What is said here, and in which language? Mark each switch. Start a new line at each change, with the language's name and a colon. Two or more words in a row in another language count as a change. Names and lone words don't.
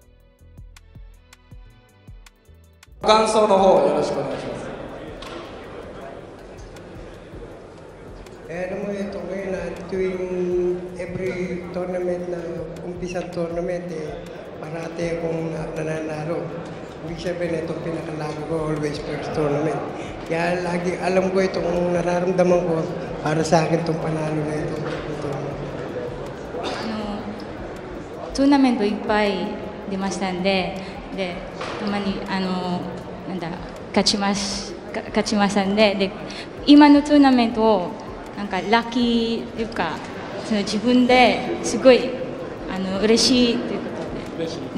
Japanese: ご感想の方よろしくお願いします。
Filipino: tuwing
English: every tournament
Filipino: na umpisang tournament, parati akong nananalo. Ibig sabihin, itong pinakalagi ko,
English: always first tournament.
Filipino: Kaya lagi alam ko itong nararamdaman ko para sa akin itong panalo na ito.
Japanese: トーナメントいっぱい出ましたんで、たまに勝ちましたんで、今のトーナメントをなんかラッキーというか、その自分ですごい嬉しいということで。嬉しい。